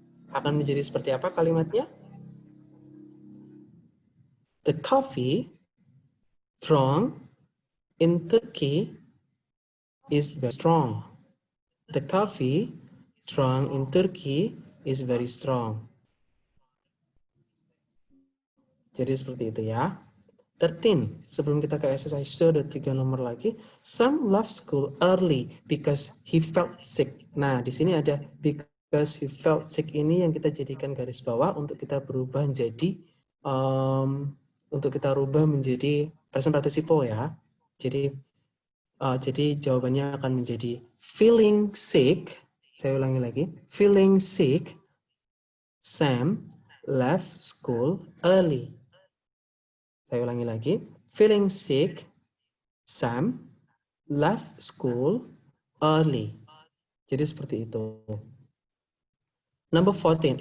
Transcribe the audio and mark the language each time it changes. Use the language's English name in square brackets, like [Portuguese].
[Indonesian] Akan menjadi seperti apa kalimatnya? [English] The coffee strong in Turkey is very strong. The coffee strong in Turkey is very strong. [Indonesian] Jadi seperti itu ya. 13, sebelum kita ke exercise sudah 3 nomor lagi. [English] Sam left school early because he felt sick. [Indonesian] Nah, di sini ada [English] because he felt sick [Indonesian] ini yang kita jadikan garis bawah untuk kita berubah menjadi present participle ya. Jadi jawabannya akan menjadi [English] feeling sick. [Indonesian] Saya ulangi lagi. [English] Feeling sick, Sam left school early. [Indonesian] Saya ulangi lagi. [English] Feeling sick, Sam left school early. [Indonesian] Jadi seperti itu. [English] Number 14.